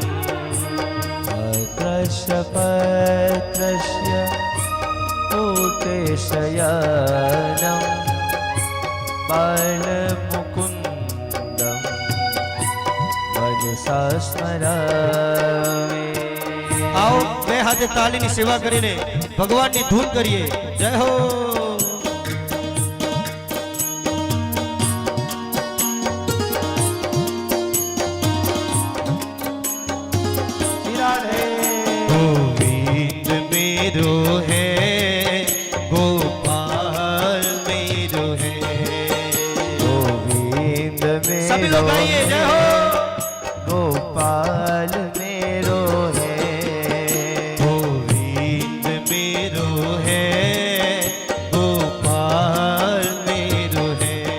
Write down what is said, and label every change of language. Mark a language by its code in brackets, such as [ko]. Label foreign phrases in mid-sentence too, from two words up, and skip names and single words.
[sa] पत्रस्य पत्रस्य ओटे शयनं बालमुकुन्दं मनसा स्मरामि [gu] आओ બે હાથે તાલીની સેવા કરીને ભગવાનની ધૂન કરીએ જય હો [hi] गोविंद मेरो है गोपाल मेरो है गोविंद सभी लोग गाइए जय हो गोपाल मेरो है गोविंद मेरो है गोपाल मेरो है